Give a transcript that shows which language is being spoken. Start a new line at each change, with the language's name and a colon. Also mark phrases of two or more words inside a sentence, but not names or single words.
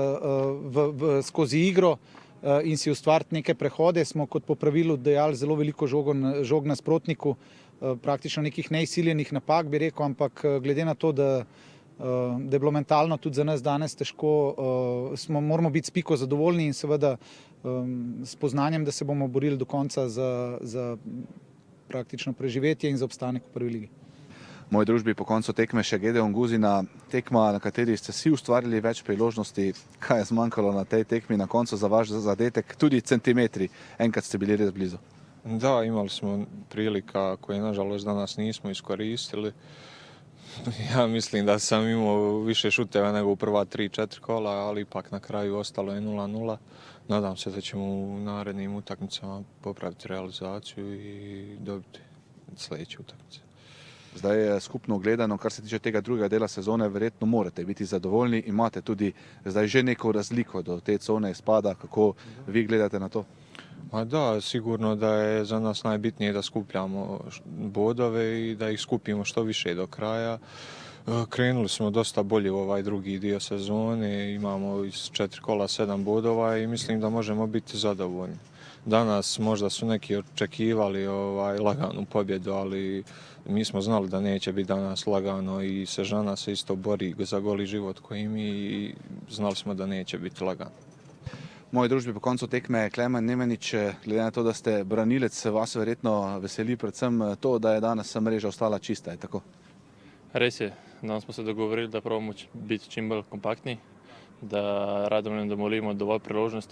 Slovenian: skozi igro in si ustvariti neke prehode, smo kot po pravilu dajali zelo veliko žog nasprotniku, praktično nekih neizsiljenih napak, bi rekel, ampak glede na to, da je bilo mentalno tudi za nas danes težko, moramo biti s piko zadovoljni in seveda s poznanjem, da se bomo borili do konca za praktično preživetje in za obstanek v prvi ligi. V moji družbi po koncu tekme še Gedeon Guzina, tekma, na kateri ste si ustvarili več priložnosti. Kaj je zmanjkalo na tej tekmi na koncu za vaš zadetek? Tudi centimetri, enkrat ste bili res blizu.
Croatian: Da, imali smo prilika koje nažalost danas nismo iskoristili. Ja mislim da sam imao više šuteva nego u prva 3-4 kola, ali ipak na kraju ostalo je 0-0. Nadam se da ćemo u narednim utakmicama popraviti realizaciju i dobiti sljedeće utakmice.
Slovenian: Zdaj skupno gledano, kar se tiče tega drugega dela sezone, verjetno morate biti zadovoljni. Imate tudi zdaj že neko razliko do te cone izpada. Kako vi gledate na to?
Croatian: Ma da, sigurno da je za nas najbitnije da skupljamo bodove i da ih skupimo što više do kraja. Krenuli smo dosta bolje u ovaj drugi dio sezone, imamo iz 4 kola 7 bodova i mislim da možemo biti zadovoljni. Danas možda su neki očekivali laganu pobjedu, ali mi smo znali da neće biti danas lagano i Sežana se isto bori za goli život koji mi i znali smo da neće biti lagano.
Slovenian: V moji družbi po koncu tekme je Klemen Nemenič. Glede na to, da ste branilec, vas verjetno veseli predvsem to, da je danes mreža ostala čista. Je tako? Res je. Danes smo se dogovorili, da probamo biti čim bolj kompaktni, da Radomljem domolimo dovolj priložnosti.